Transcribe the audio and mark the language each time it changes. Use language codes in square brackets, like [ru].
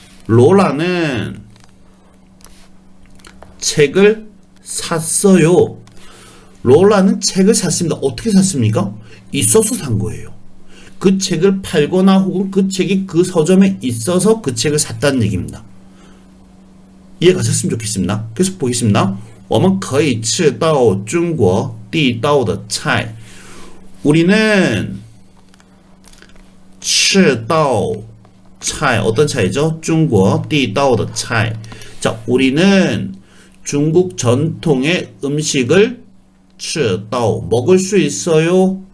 [ko] 로라는 책을 샀어요. 로라는 책을 샀습니다. 어떻게 샀습니까? 있어서 산 거예요. 그 책을 팔거나 혹은 그 책이 그 서점에 있어서 그 책을 샀다는 얘기입니다. 이해 가셨으면 좋겠습니다. 계속 보겠습니다. [zh] 我们可以吃到中国地道的菜. [ko] 우리는 [zh] 吃到 [ko] 차이 어떤 차이죠? 중국 [zh] 地道的菜. [ko] 자, 우리는 중국 전통의 음식을 [zh] 吃到 [ko] 먹을 수 있어요.